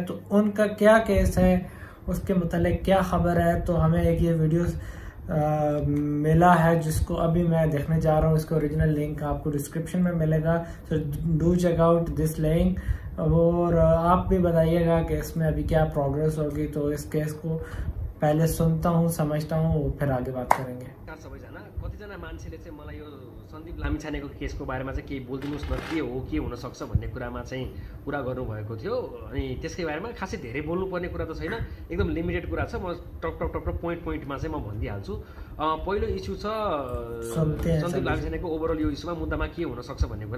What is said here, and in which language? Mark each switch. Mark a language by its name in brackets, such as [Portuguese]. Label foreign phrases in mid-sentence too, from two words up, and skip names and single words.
[Hindi] तो उनका क्या केस है, उसके मुतालिक क्या खबर है, तो हमें एक ये वीडियो मिला है जिसको अभी मैं देखने जा रहा हूँ। इसका ओरिजिनल लिंक आपको डिस्क्रिप्शन में मिलेगा, तो [English] do check out this link. [Hindi] और आप भी बताइएगा कि इसमें अभी क्या प्रोग्रेस होगी। तो इस केस को पहले सुनता हूँ, समझता हूँ, फिर आगे बात करेंगे। [Nepali] सबैजना कतिजना मान्छेले चाहिँ मलाई यो सन्दीप लामिछानेको केसको बारेमा चाहिँ केही बोलिदिनुहोस् न, के हो के हुनसक्छ भन्ने कुरामा चाहिँ कुरा गर्नुभएको थियो। अनि त्यसकै बारेमा खासै धेरै बोल्नुपर्ने कुरा त छैन, एकदम लिमिटेड कुरा छ। म टक पोइन्टमा चाहिँ म भनिदिइहाल्छु। पहिलो इस्यु छ सन्दीप लामिछानेको ओभरअल यो इस्युमा मुद्दामा के हुनसक्छ भन्ने कुरा।